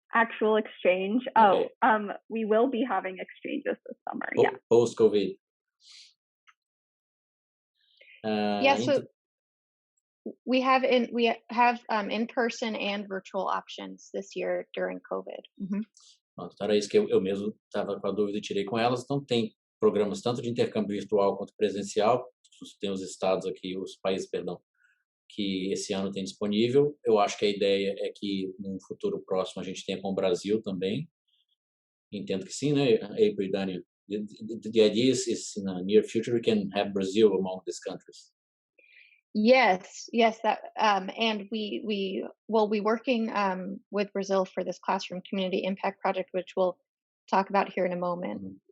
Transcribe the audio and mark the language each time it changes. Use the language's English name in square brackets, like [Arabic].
[English] Actual exchange? Okay. We will be having exchanges this summer, yeah. Post-COVID. So we have in-person and virtual options this year during COVID. [Portuguese] Então era isso que eu mesmo estava com a dúvida e tirei com elas. Então tem programas tanto de intercâmbio virtual quanto presencial. Tem os estados aqui, os países, perdão, que esse ano tem disponível. Eu acho que a ideia é que num futuro próximo a gente tenha com o Brasil também. Entendo que sim, né, April e Daniel? [English] The idea is in the near future we can have Brazil among these countries. Yes, that and we will be working with Brazil for this Classroom Community Impact Project, which we'll talk about here in a moment.